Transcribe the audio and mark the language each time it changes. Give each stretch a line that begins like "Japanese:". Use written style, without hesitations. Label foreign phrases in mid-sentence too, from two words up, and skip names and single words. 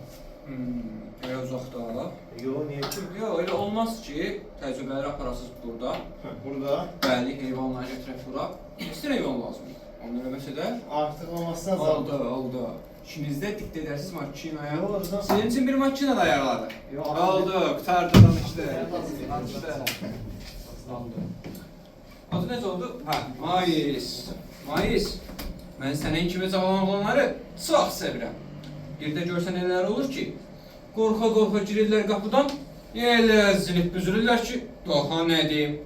Azerbaijani: Elə uzaqda. Yox, niyə ki? Yox, elə olmaz ki, təcrübələri aparasınız burada. Burada. Bəli, heyvanları gətirək bura. Neçə heyvan lazımdır? Onu eləməsə də? Artıq olmazsa zam. Oldu. İşinizdə dikt edərsiniz makinaya. Yox, Rıza.
Turkish: Senin için bir makine de ayarladı.
Azerbaijani: Yox, Oldu, qutardı, danışdı. Adı necə oldu? Mayis. Mən sənin kimi cavan oğlanları çox sevirəm. Bir də görsən nələr olur ki, qorxa girirlər qapıdan, elə zinib büzülürlər ki, daha nə deyim.